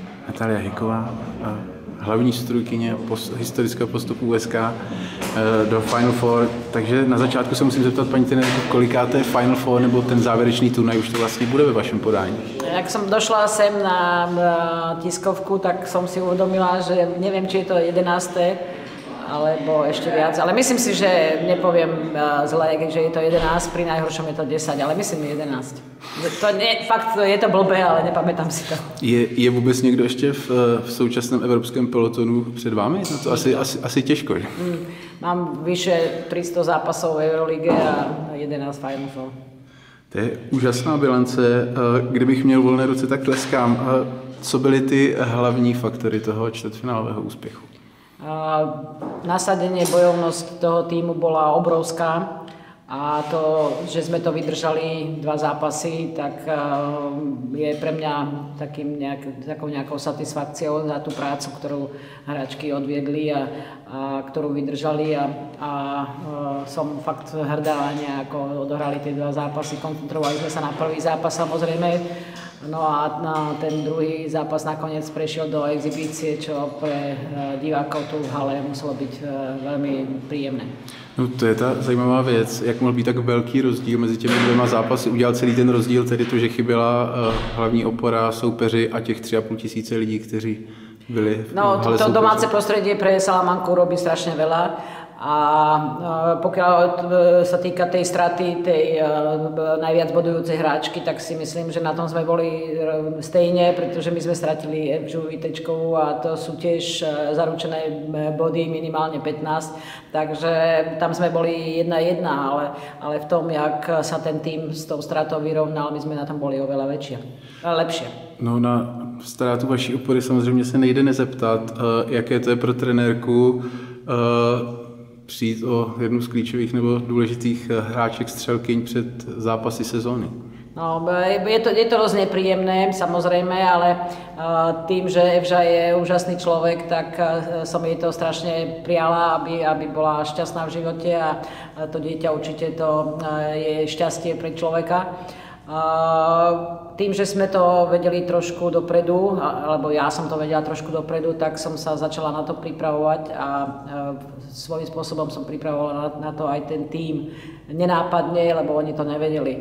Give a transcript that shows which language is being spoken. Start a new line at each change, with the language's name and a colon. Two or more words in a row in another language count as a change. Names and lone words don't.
Czech: Natália Hiková, hlavní strůjkyně historického postupu USK do Final Four. Takže na začátku se musím zeptat, paní trenérko, kolikáté Final Four nebo ten závěrečný turnaj už to vlastně bude ve vašem podání?
Slovak: Jak som došla sem na tiskovku, tak som si uvedomila, že neviem, či je to 11. alebo ešte viac, ale myslím si, že nepoviem zle, že je to 11, pri najhoršom je to 10, ale myslím 11. To nie, fakt je to blbé, ale nepamätám si to.
Czech: Je vůbec někdo ještě v současném evropském pelotonu před vámi? No to asi těžko, že?
Slovak: Mám vyše 300 zápasov v Eurolige a 11 Final Four.
Czech: To je úžasná bilance. Kdybych měl volné ruce, tak tleskám. Co byly ty hlavní faktory toho čtvrtfinálového úspěchu?
Slovak: Nasadenie, bojovnosť toho týmu bola obrovská a to, že sme to vydržali 2 zápasy, tak je pre mňa takou nejakou satisfakciou za tú prácu, ktorú hráčky odviedli a ktorú vydržali a som fakt hrdá, ako odohrali tie 2 zápasy. Koncentrovali sme sa na prvý zápas samozrejme. No a na ten druhý zápas nakoniec prešiel do exhibície, čo pre divákov tu v hale muselo byť veľmi príjemné.
Czech: No to je ta zajímavá věc, jak mohl být tak velký rozdíl mezi těmi 2 zápasy. Udělal celý ten rozdíl, tedy to, že chyběla hlavní opora, soupeři a těch 3,5 tisíce lidí, kteří byli v hale soupeři.
Slovak: To domáce prostredie pre Salamanku robí strašne veľa. A pokiaľ sa týka tej straty, tej najviac bodujúcej hráčky, tak si myslím, že na tom sme boli stejne, pretože my sme stratili Evžu Vitečkovú a to sú tiež zaručené body, minimálne 15. Takže tam sme boli 1-1, ale v tom, jak sa ten tým s tou stratou vyrovnal, my sme na tom boli oveľa lepšie.
Czech: No na ztrátu vaší opory samozřejmě se nejde nezeptat, jaké to je pro trenérku přijít o jednu z klíčových nebo důležitých hráček střelkyň před zápasy sezóny?
Slovak: No, je to dosť nepríjemné, samozrejme, ale tým, že Evža je úžasný človek, tak som jej to strašne prijala, aby bola šťastná v živote a to dieťa určite to je šťastie pre človeka. Tým, že sme to vedeli trošku dopredu, alebo ja som to vedela trošku dopredu, tak som sa začala na to pripravovať a svojím spôsobom som pripravovala na to aj ten tím nenápadne, lebo oni to nevedeli.